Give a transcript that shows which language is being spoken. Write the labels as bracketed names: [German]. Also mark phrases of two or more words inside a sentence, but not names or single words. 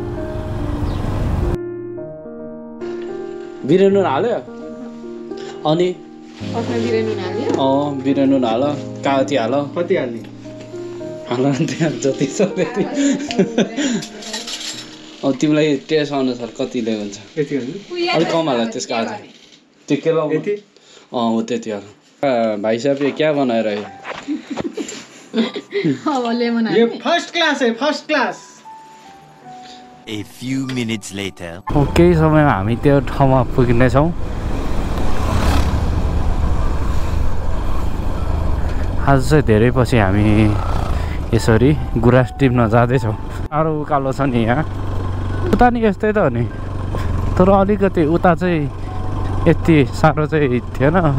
[Nepali] बिरे नुन हाल्यो अनि बिरे नुन हाल, कागती हाल, कति हाल्ने हाल त्यहाँ जति छ त्यति। अब तिमीलाई टेस्ट अनुसार कतिले हुन्छ, अलिक कम हाल त्यसको आधा। त्यो के हो त्यति हाल। [Hindi] भाइ साहब ये क्या बनाएर है? ये [English] first class [Hindi] है, [English] first class. A few minutes later. [Nepali] केही समयमा हामी त्यो ठाउँमा पुगिनेछौँ। आज चाहिँ धेरै पछि हामी यसरी गुराँस टिप्न जाँदैछौँ। साह्रो उकालो छ नि यहाँ, उता नि यस्तै त हो नि, तर अलिकति उता चाहिँ यति साह्रो चाहिँ थिएन।